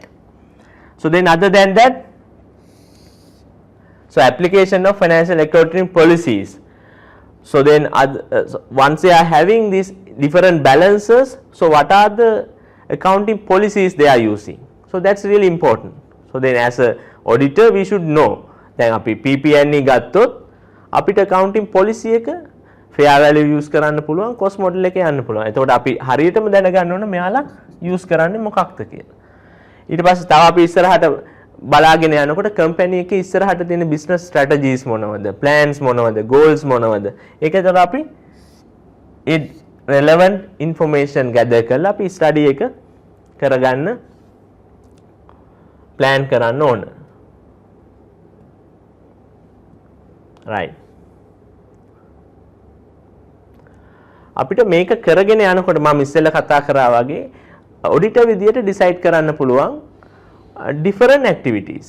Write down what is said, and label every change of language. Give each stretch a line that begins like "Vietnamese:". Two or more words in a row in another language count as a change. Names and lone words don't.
English: So then other than that, so application of financial accounting policies. So then once they are having these different balances, so what are the accounting policies they are using? So that's really important. So then as a auditor we should know.
Sinhala: දැන් අපි PPN ගත්තොත් අපිට
English: accounting policy
Sinhala: එක
English: fair value use
Sinhala: කරන්න පුළුවන්,
English: cost model
Sinhala: එකේ යන්න පුළුවන්. එතකොට අපි හරියටම දැනගන්න ඕන මෙයාලා use කරන්නේ මොකක්ද කියලා. ඊට පස්සේ තව අපි ඉස්සරහට බලාගෙන යනකොට company එකේ ඉස්සරහට තියෙන
English: business strategies
Sinhala: මොනවද, plans මොනවද, goals මොනවද, ඒකතර අපි ඒ
English: relevant information gather
Sinhala: කරලා අපි study එක කරගන්න plan කරන්න ඕන. right. අපිට මේක කරගෙන යනකොට මම ඉස්සෙල්ලා කතා කරා වගේ auditor විදියට decide කරන්න පුළුවන්
English: different activities.